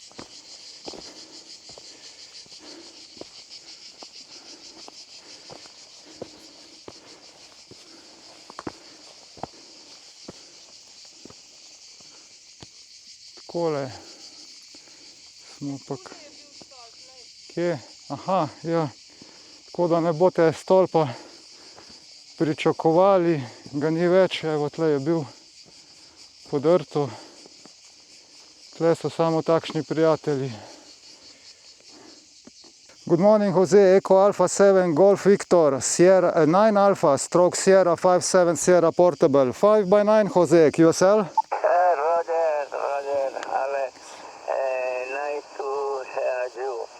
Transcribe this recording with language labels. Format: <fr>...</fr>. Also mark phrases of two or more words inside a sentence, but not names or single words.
<sl>Takole smo pa... Kje? Aha, ja. Tako da ne boste stolpa pričakovali, ga ni več, evo tle je bil podrto. Tle so samo takšni prijatelji.</sl> <en>Good morning, Jose, Echo Alpha 7, Golf Victor, Sierra 9 Alpha, stroke Sierra 57 Sierra Portable, 5x9, Jose, QSL? Roger, Ale, nice to hear you.</en>